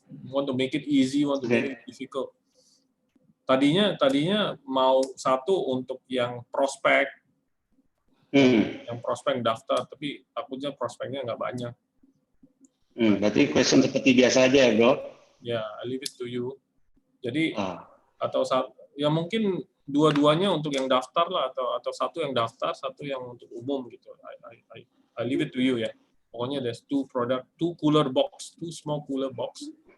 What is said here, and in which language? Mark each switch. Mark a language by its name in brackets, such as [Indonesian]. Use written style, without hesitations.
[English] Want to make it easy, want to make it difficult. [Indonesian] Tadinya mau satu untuk yang prospek, yang prospek daftar, tapi takutnya prospeknya nggak banyak. Berarti question seperti biasa aja ya, bro? [English] Ya, I leave it to you. [Indonesian] Jadi atau ya mungkin dua-duanya untuk yang daftar lah, atau satu yang daftar, satu yang untuk umum gitu. [English] I leave it to you ya. [Indonesian] Pokoknya [English] there's two cooler box, two small cooler box.